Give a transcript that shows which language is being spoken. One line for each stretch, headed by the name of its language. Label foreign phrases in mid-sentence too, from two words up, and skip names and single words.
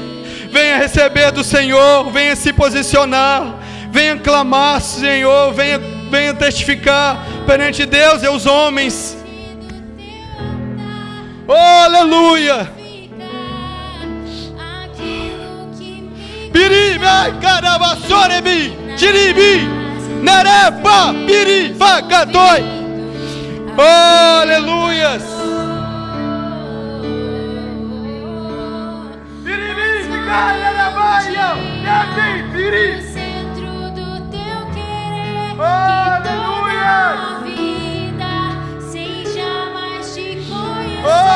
Portuguese: Venha receber do Senhor, venha se posicionar, venha clamar, Senhor, venha testificar perante Deus e os homens. Oh, aleluia! Biri vai carabassorebi, tiribi, nerepa, biri facatoi. Oh, aleluias! Centro do Teu querer, que toda vida seja mais te conhecer.